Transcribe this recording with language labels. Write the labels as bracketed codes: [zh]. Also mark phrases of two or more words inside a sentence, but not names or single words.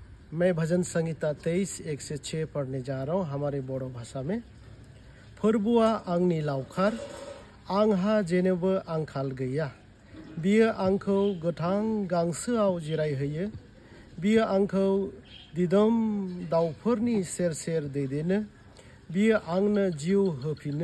[hi] मैं भजन संहिता 23:1-6 पढ़ने जा रहा हूँ हमारे बोडो भाषा में। [brx] फोरबुआ आंनि लावखार, आंहा जेनेबो आंखाल गैया। बियो आंखौ गोथां गांसोआव जिरायहोयो। बियो आंखौ दिदोम दाउफोरनि सेर सेर दैदेनो। बियो आंनो जिउ होफिनो।